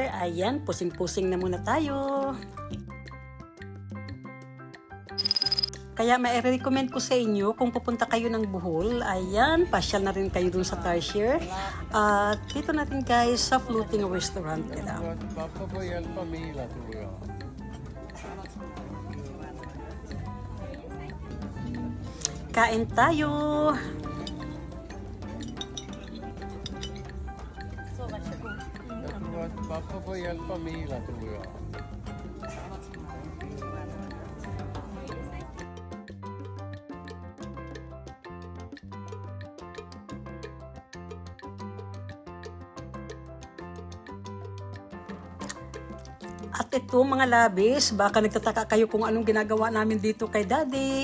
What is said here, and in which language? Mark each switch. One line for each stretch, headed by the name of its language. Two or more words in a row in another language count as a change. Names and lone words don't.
Filipino: Ayan, pusing-pusing na muna tayo. Kaya mai-recommend ko sa inyo kung pupunta kayo ng Bohol, ayan, pasyal na rin kayo dun sa Tarsier. At dito natin guys sa
English: floating restaurant
Filipino: nila.
Swedish: Pappa får hjälpa Mila tror jag.
Filipino: Kain tayo!
Swedish: Jag tror att pappa får hjälpa Mila tror jag.
Filipino: At ito mga labis, baka nagtataka kayo kung anong ginagawa namin dito kay Daddy.